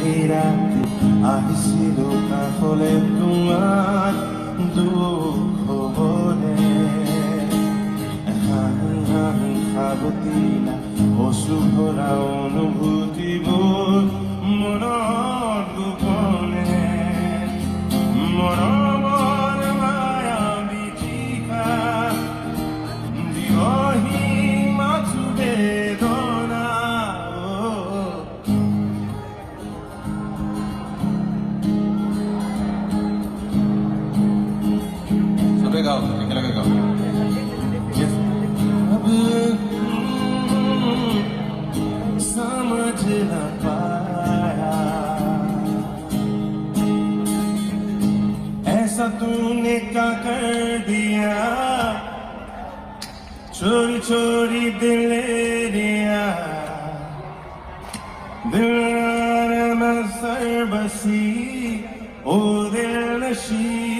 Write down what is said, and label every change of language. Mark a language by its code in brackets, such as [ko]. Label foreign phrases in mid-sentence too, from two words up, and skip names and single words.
[as] রাতে আহিছিল কাষলে তোমাৰ দুখ বলে হাঁহি হাঁহি সাবতিলা অশ্ৰু ভৰা অনুভূতিবোৰ মনত গোপনে মৰমৰ মায়াবী জিভা দিয়হি মাথো বেদনা চবে গাও একেলগে গাও [hi] समझ न पाया ऐसा तूने क्या कर दिया चोरी चोरी दिल ले लिया दिल में सर बसी ओ दिल नशी